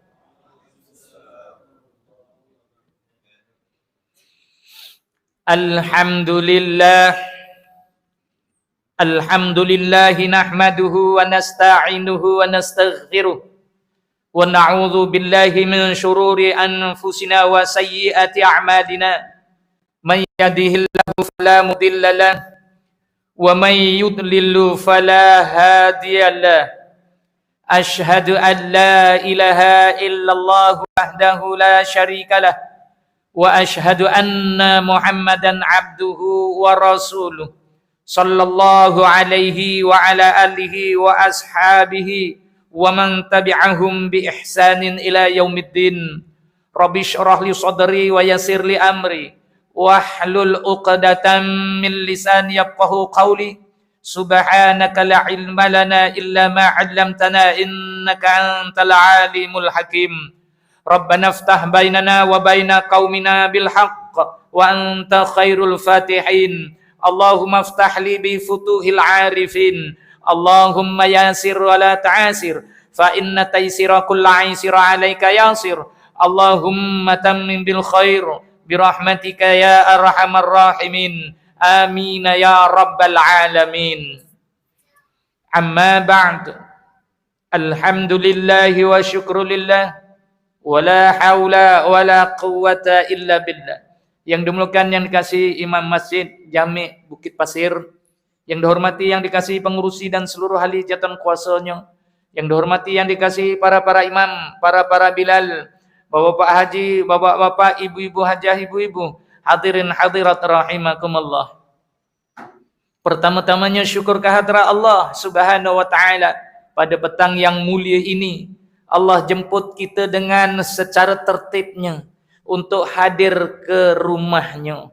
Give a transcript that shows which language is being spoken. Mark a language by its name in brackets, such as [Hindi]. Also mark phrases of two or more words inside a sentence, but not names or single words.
[Arabic] الحمد لله نحمده ونستعينه ونستغفره ونعوذ بالله من شرور أنفسنا وسيئات أعمالنا. من يهده الله فلا مضل له ومن يضلل فلا هادي له. أشهد أن لا إله إلا الله وحده لا شريك له. وأشهد أن محمدا عبده ورسوله. صلى الله عليه وعلى آله وأصحابه ومن تبعهم بإحسان إلى يوم الدين. رب اشرح لي صدري ويسر لي أمري واحلل عقدة من لساني يفقهوا قولي. سبحانك لا علم لنا إلا ما علمتنا إنك أنت العليم الحكيم. ربنا افتح بيننا وبين قومنا بالحق وأنت خير الفاتحين. اللهم افتح لي بفتوح العارفين. اللهم يسر ولا تعسر فإن تيسير كل عسير عليك يسير. اللهم تمم بالخير برحمتك يا أرحم الراحمين. آمين يا رب العالمين. أما بعد. الحمد لله والشكر لله. ولا حول ولا قوة إلا بالله. [Malay] Yang dimuliakan yang dikasihi Imam Masjid Jami' Bukit Pasir, yang dihormati yang dikasihi pengurusi dan seluruh ahli jabatan kuasanya, yang dihormati yang dikasihi para imam, para bilal, bapak haji, bapak-bapak, ibu-ibu hajah, ibu-ibu, hadirin hadirat rahimakumullah. Pertama-tamanya syukur kehadrat Allah [Arabic] سبحانه وتعالى [Malay] pada petang yang mulia ini. Allah jemput kita dengan secara tertibnya untuk hadir ke rumahnya.